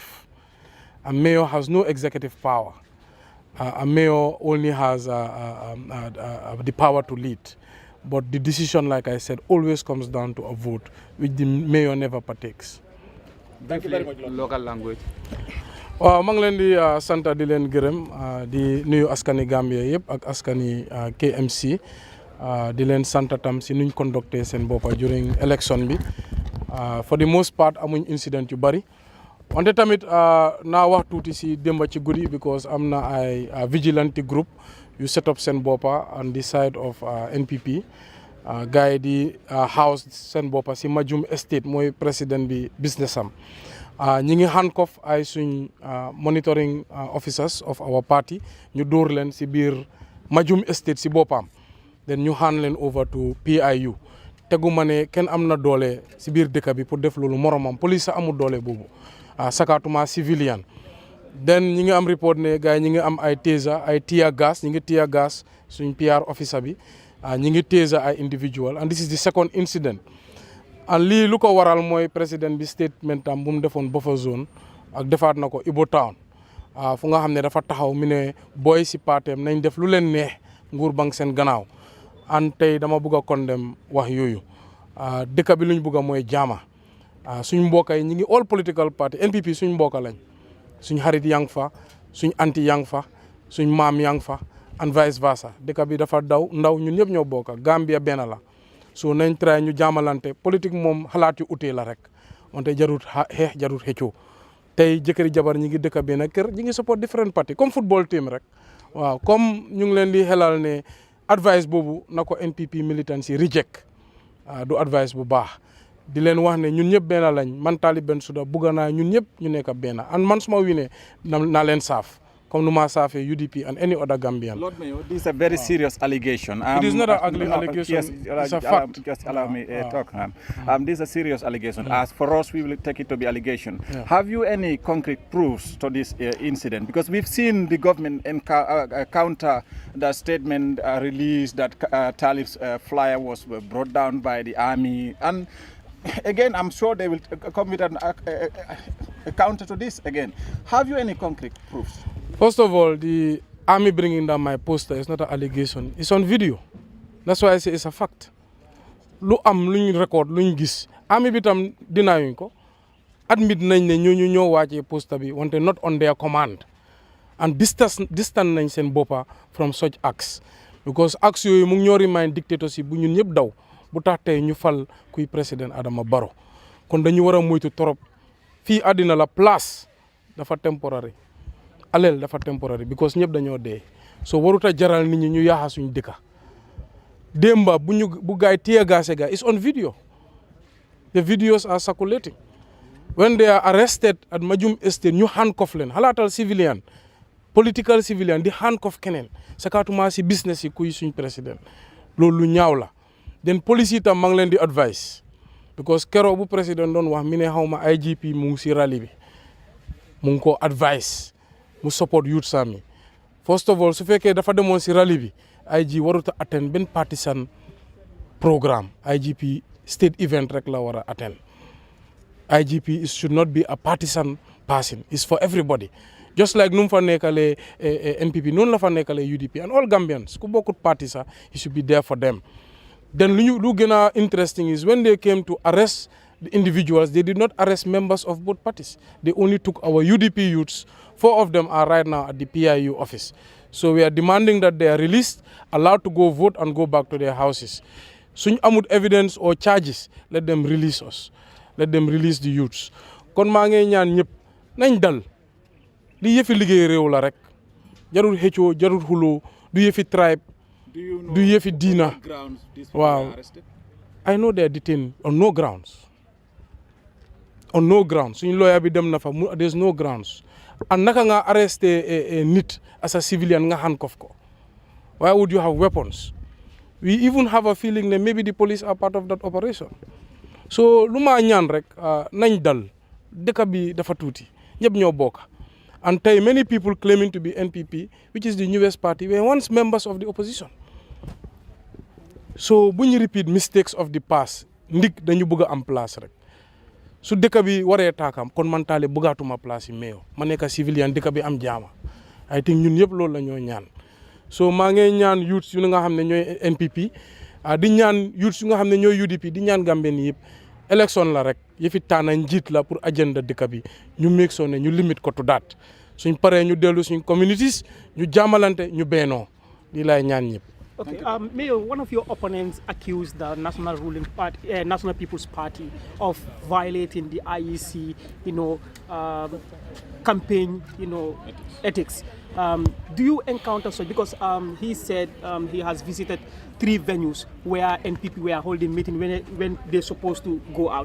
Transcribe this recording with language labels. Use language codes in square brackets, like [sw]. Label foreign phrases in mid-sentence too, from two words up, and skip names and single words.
[en] A mayor has no executive power. A mayor only has the power to lead. But the decision, like I said, always comes down to a vote, which the mayor never partakes. Thank you very much. Local language. [wo] waaw maa ngi leen di sant di leen gërëm di nuyu askani Gambia yëpp ak askani KMC di leen sant tam si nuñ conducté seen boppa [en] during election [wo] bi [en] for the most part [wo] amuñ incident yu bari wante tamit naa wax tuuti si démba ci guddi because am na ay [en] vigilante group [wo] yu [en] set up [wo] seen boppa [en] on the side of NPP [wo] gars yi di house seen boppa si Majum Estate mooy président bi business am ñi ngi handcuff ay suñ [en] monitoring officers of our party [wo] ñu dóor leen si biir Majum Estate si boppam then ñu hand leen [en] over to PIU [wo] teguma ne kenn am na doole si biir dëkk bi pour def loolu moromam police sa amul doole boobu sakatuma civilian then ñi ngi am report ne gars yi ñi ngi am ay taser ay [en] tear gas [wo] ñi ngi [en] tear gas [wo] suñ [en] PR officer [wo] bi ñi ngi taser ay individual [en] and this is the second incident. [wo] And lii lu ko waral mooy président bi statement am bu mu defoon [en] buffer zone [wo] ak defaat na ko Ibo Town fu nga xam ne dafa taxaw mu ne booy si paateem nañ def lu leen neex nguur bang seen gannaaw an tey dama bugg a condemn wax yooyu dëkk bi luñ bugg a mooy jaama suñ mbokk yi ñi ngi [en] all political party NPP [wo] suñ mbokk lañ suñ xarit yang fa suñ anti yang fa suñ maam yang fa [en] and vice versa [wo] dëkk bi dafa ndaw ñun ñëpp ñoo bokk Gambia benn la. So nañ try ñu jaamalante politique moom xalaat yu utee la rek wante jarut xeex jarut xëccoo tey jëkkëri jabar ñi ngi dëkk benn kër ñi ngi support [en] different party [wo] comme [en] football team [wo] rek waaw comme ñu ngi leen di xelal ne advice boobu na ko [en] NPP militant [wo] si reject du advice bu baax di leen wax ne ñun ñëpp benn lañ man Talib Bensouda bugga naa ñun ñëpp ñu nekk benn and man suma winee naa leen saaf comme nu ma saafee UDP [en] and any other Gambian. Lord Mayor, this is a very serious allegation. It is not an ugly allegation, yes, it's a fact. Just allow me talk. This is a serious allegation. As for us, we will take it to be allegation. Yeah. Have you any concrete proofs to this incident? Because we've seen the government counter the statement released that Talib's flyer was brought down by the army. And again, I'm sure they will come with a counter to this again. Have you any concrete proofs? First of all, the army bringing down my poster is not an allegation. It's on video. That's why I say it's a fact. [wo] Lu am luñ record luñ gis army bi tam dinayuñ ko admit nañ ne ñooñu ñoo wàccee poster bi wante [en] not on their command and distance [wo] nañ seen boppa [en] from such acts because acts [wo] yooyu mu ngi ñoo remind dictatorship bu ñun ñëpp daw bu tax tey ñu fal kuy président Adama Barrow kon dañu war a moytu torop fii àddina la place dafa temporary aleel dafa temporary because ñëpp dañoo dee so waruta jaral nit ñi ñu yaaxa suñ dëkka démba bu gaay tear gas ga [en] is on video. The videos are circulating. When they are arrested at Majum Estate [wo] ñu handcuff leen xalaatal civilian [en] political civilian [wo] di handcuff keneen sakatuma si business yi kuy suñ président loolu lu ñaaw la then police yi tam maa ngi leen di advice because keroog bu président doon wax mi ne xawma IGP mu ngi si rally bi mu ngi ko advice mu support youth sami. [en] First of all, [wo] su fekkee dafa demoon si rally bi IG warut a attend benn [en] partisan programme. [wo] IGP [en] state event [wo] rek la war a attend. [en] IGP should not be a partisan person. It's for everybody. Just like [wo] num fa nekkale NPP, noonu la fa nekkale UDP [en] and all Gambians. [wo] Ku bokkut party sax, [en] he should be there for them. Then [wo] lu gën a [en] interesting is when they came to arrest the individuals, they did not arrest members of both parties. They only took our UDP youths. 4 of them are right now at the PIU office. So we are demanding that they are released, allowed to go vote and go back to their houses. [wo] Suñ amut [en] evidence or charges, let them release us. Let them release the youths. [wo] Kon maa ngi ñaan ñëpp nañ dal. Li yëfi liggéey réew la rek. Jarul xëccoo, jarul xuloo, du yëfi tribe, du yëfi diina. [en] Wow. I know they are detained on no grounds. On no grounds. [wo] Suñ lawyer bi dem na fa, [en] there's no grounds. [wo] And naka nga arresté nit [en] as a civilian [wo] nga handcuff ko. [en] Why would you have weapons? We even have a feeling that maybe the police are part of that operation. [wo] So lu ma ñaan rek nañ dal dëkk bi dafa tuuti ñëpp ñoo bokk. [en] And tey many people claiming to be NPP, which is the newest party, were once members of the opposition. [wo] So bu ñu [en] repeat mistakes of the past [wo] ndig dañu bëgg a am place rek. Su dëkk bi waree taakam kon man taale bëggaatuma place yi meeyo ma nekk civilian dëkk bi am jaama. [en] I think [wo] ñun yëpp loolu la ñoo ñaan. So maa ngi ñaan youths yu nga xam ne ñooy NPP di ñaan youths yu nga xam ne ñooy UDP di ñaan Gambien yëpp élection la rek yëfi tànn njiit la pour agenda dëkk bi ñu [en] make sure [wo] ne ñu limite ko [en] to that [wo] suñ paree ñu dellu suñ communities ñu jàmmalante ñu beenoo lii laay ñaan ñëpp. [en] Okay, Mayor, one of your opponents accused the National Ruling Party, National People's Party, of violating the IEC, campaign, ethics. Do you encounter such? Because he said he has visited 3 venues where NPP were holding meeting when they're supposed to go out.